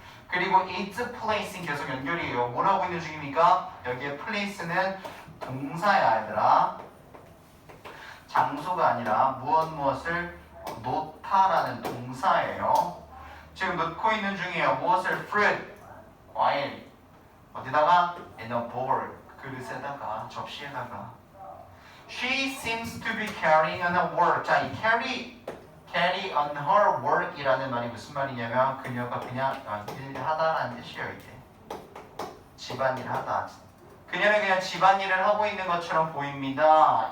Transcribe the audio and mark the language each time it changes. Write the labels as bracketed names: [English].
[Korean] 그리고 [English] is placing [Korean] 계속 연결이에요. 뭘 하고 있는 중입니까? 여기에 place는 동사야, 얘들아. 장소가 아니라 무엇을 놓다라는 동사예요. 지금 놓고 있는 중이에요. 무엇을? fruit, 과일. 어디다가? [English] in a bowl, [Korean] 그릇에다가, 접시에다가. [English] She seems to be carrying on her work. [Korean] 자, 이 [English] carry on her work [Korean] 이라는 말이 무슨 말이냐면 그녀가 그냥 일하다라는 뜻이에요. 이게 집안일 하다. 그녀는 그냥 집안일을 하고 있는 것처럼 보입니다.